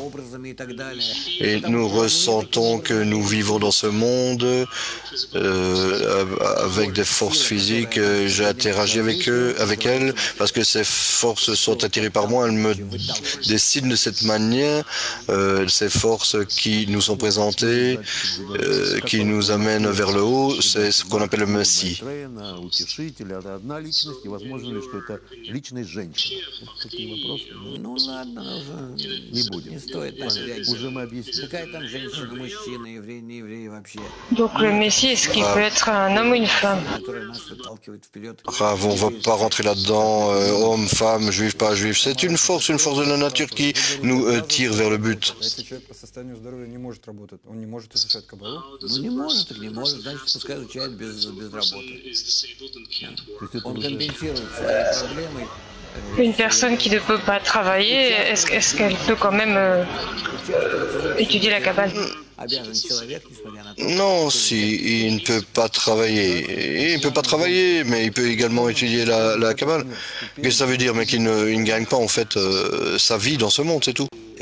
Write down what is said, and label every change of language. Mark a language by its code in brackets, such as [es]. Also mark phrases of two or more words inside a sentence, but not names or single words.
[fr] Et nous ressentons que nous vivons dans ce monde avec des forces physiques. J'interagis avec elles, parce que ces forces sont attirées par moi. Elles me dessinent de cette manière. Ces forces qui nous sont présentées, qui nous amènent vers le haut, c'est ce qu'on appelle le Messie. [ru] Утешитель, это одна личность, и возможно ли, что это личность женщины? Такие вопросы? Ну ладно, не будем. Не стоит так реагировать. Уже мы объяснили. Какая там женщина, мужчина, еврей, не еврей вообще. [fr] Donc le Messie, est-ce qu'il peut être un homme ou une femme? [ru] Которая нас выталкивает вперед. [fr] Rav, on ne va pas rentrer là-dedans, homme, femme, juif, pas juif. C'est une force de la nature qui nous tire vers le but. [ru] Если человек по состоянию здоровья не может работать, он не может изучать кабалу? Ну не может, так не может, значит, пускай изучает без работы. Он компенсирует свои проблемы. [fr] Une personne qui ne peut pas travailler, est-ce qu'elle peut quand même étudier la Kabbale? Non, si il ne peut pas travailler. Il ne peut pas travailler, mais il peut également étudier la Kabbale. Qu'est-ce que ça veut dire? Mais qu'il ne gagne pas en fait sa vie dans ce monde, c'est tout.